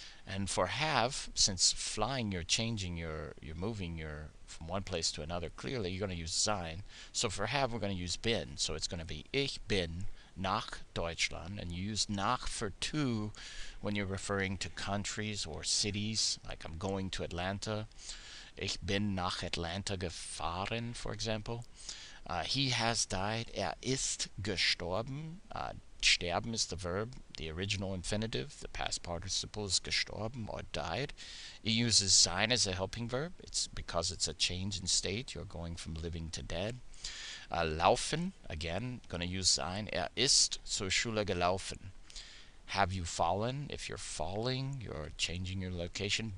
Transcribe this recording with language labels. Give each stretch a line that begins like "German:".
English: And for have, since flying, you're changing you're moving from one place to another, clearly you're going to use sein. So for have, we're going to use bin. So it's going to be
German: ich bin nach Deutschland.
English: And you use nach for to when you're referring to countries or cities, like I'm going to Atlanta.
German: Ich bin nach Atlanta gefahren,
English: for example. He has died.
German: Er ist gestorben.
English: sterben is the verb, the original infinitive. The past participle is gestorben or died. It uses sein as a helping verb. It's because it's a change in state. You're going from living to dead. Laufen, again, going to use sein.
German: Ist zur Schule gelaufen.
English: Have you fallen? If you're falling, you're changing your location.